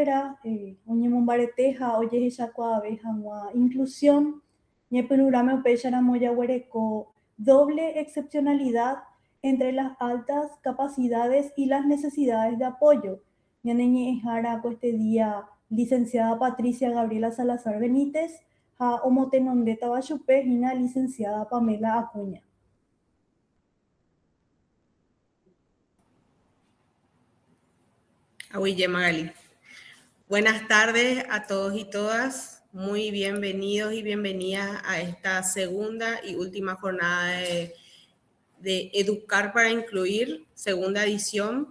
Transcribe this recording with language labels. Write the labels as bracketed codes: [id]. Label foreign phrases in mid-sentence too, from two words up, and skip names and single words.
[es] carrera, [gn] oñemombaretéha ojehechakuaave hag̃ua [es] inclusión, [gn] ñepyrũrãme upéicharamo jaguereko [es] doble excepcionalidad entre las altas capacidades y las necesidades de apoyo. [gn] Ñaneñe'ẽhára [es] este día [gn] licenciada Patricia Gabriela Salazar Benítez ha omotenondétava chupe hína licenciada Pamela Acuña. Ahuille Magali. [es] Buenas tardes a todos y todas. Muy bienvenidos y bienvenidas a esta segunda y última jornada de Educar para Incluir, segunda edición.